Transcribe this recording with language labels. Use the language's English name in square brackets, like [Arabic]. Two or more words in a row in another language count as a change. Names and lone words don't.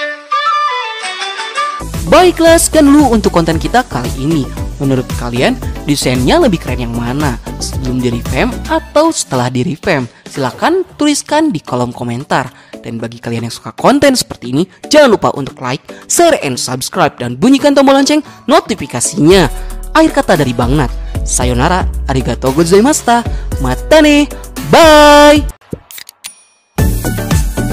[Indonesian] Baiklah, sekian dulu untuk konten kita kali ini. Menurut kalian desainnya lebih keren yang mana? Sebelum di revamp atau setelah di revamp? Silahkan tuliskan di kolom komentar. Dan bagi kalian yang suka konten seperti ini, jangan lupa untuk [English] like, share, and subscribe, [Indonesian] dan bunyikan tombol lonceng notifikasinya. Akhir kata dari Bang Nat, [Japanese] さようなら、ありがとうございました、またね, bye!